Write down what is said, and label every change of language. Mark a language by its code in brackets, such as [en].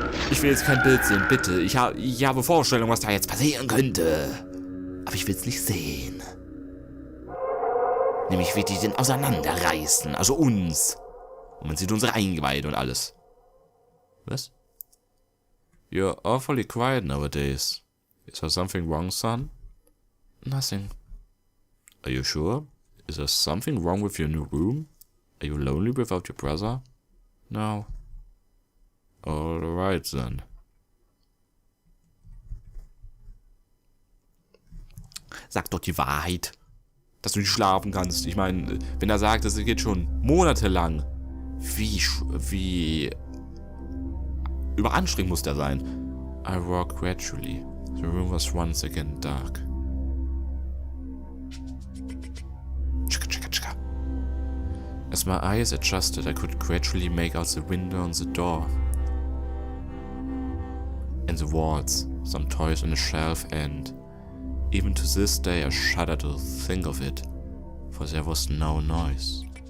[de] Ich will jetzt kein Bild sehen, bitte. Ich habe Vorstellungen, was da jetzt passieren könnte. Aber ich will es nicht sehen. Nämlich wie die den auseinanderreißen. Also uns. Und man sieht unsere Eingeweide und alles. Was? [en] You're awfully quiet nowadays. Is there something wrong, son? Nothing. Are you sure? Is there something wrong with your new room? Are you lonely without your brother? No. Alright then. [de] Sag doch die Wahrheit. Dass du nicht schlafen kannst. Ich meine, wenn er sagt, es geht schon monatelang. Wie überanstrengend muss der sein. [en] I walked gradually. The room was once again dark. As my eyes adjusted, I could gradually make out the window and the door. And the walls, some toys on a shelf, and even to this day I shudder to think of it, for there was no noise.